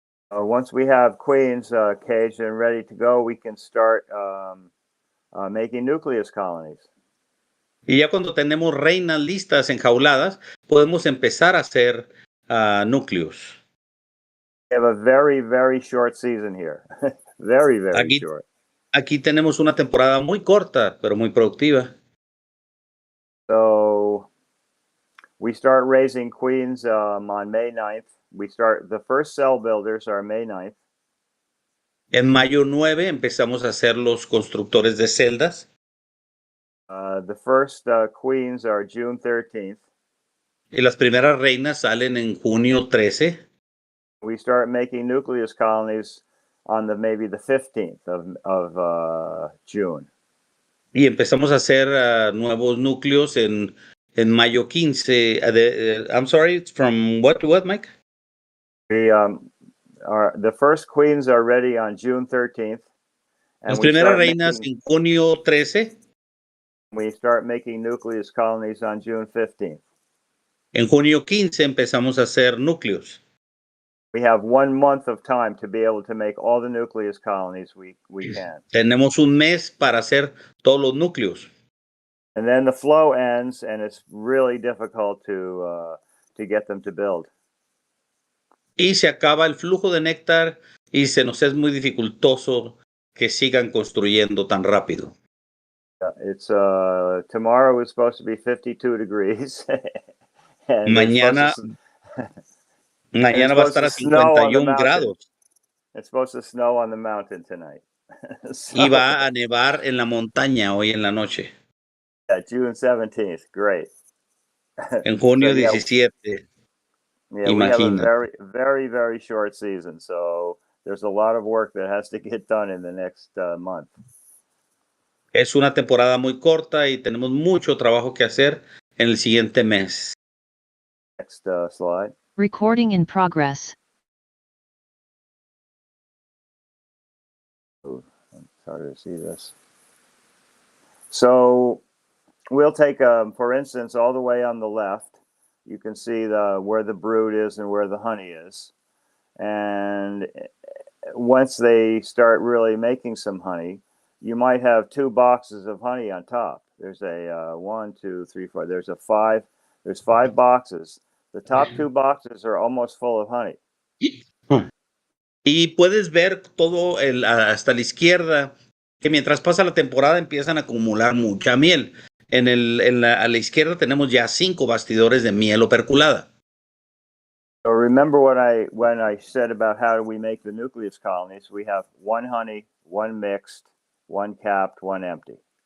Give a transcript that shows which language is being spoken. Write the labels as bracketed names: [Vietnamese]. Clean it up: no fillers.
[English] Once we have queens caged and ready to go, we can start making nucleus colonies. [Spanish] Y ya cuando tenemos reinas listas enjauladas, podemos empezar a hacer núcleos. [English] We have a very, very short season here. Very, very short. [Spanish] Aquí tenemos una temporada muy corta, pero muy productiva. [English] So we start raising queens on May 9th. The first cell builders are May 9th. [Spanish] En mayo 9 empezamos a hacer los constructores de celdas. [English] The first queens are June 13th. [Spanish] Y las primeras reinas salen en junio 13. [English] We start making nucleus colonies on maybe the 15th of June. [Spanish] Y empezamos a hacer nuevos núcleos en mayo 15. [English] I'm sorry, from what to what, Mike? The first queens are ready on June 13th. [Spanish] Las primeras reinas en junio 13. [English] We start making nucleus colonies on June 15th. [Spanish] En junio 15 empezamos a hacer núcleos. [English] We have 1 month of time to be able to make all the nucleus colonies we can. [Spanish] Tenemos un mes para hacer todos los núcleos. [English] And then the flow ends, and it's really difficult to get them to build. [Spanish] Y se acaba el flujo de néctar y se nos es muy dificultoso que sigan construyendo tan rápido. [English] It's tomorrow is supposed to be 52 degrees. And [Spanish] mañana va a estar a 51 grados. [English] It's supposed to snow on the mountain tonight. [Spanish] Y va a nevar en la montaña hoy en la noche. [English] June 17th, great. [Spanish] En junio 17. [English] Yeah, we have a very, very, very short season, so there's a lot of work that has to get done in the next month. [Spanish] Es una temporada muy corta y tenemos mucho trabajo que hacer en el siguiente mes. [English] Next slide. Recording in progress. Ooh, it's hard to see this. So we'll take, for instance, all the way on the left, you can see where the brood is and where the honey is. And once they start really making some honey, you might have 2 boxes of honey on top. There's a 1, 2, 3, 4. There's 5 boxes. The top 2 boxes are almost full of honey. [Spanish] Y puedes ver todo hasta la izquierda que mientras pasa la temporada empiezan a acumular mucha miel. A la izquierda tenemos ya 5 bastidores de miel operculada. [English] So remember when I said about how we make the nucleus colonies? We have 1 honey, 1 mixed, 1 capped, 1 empty.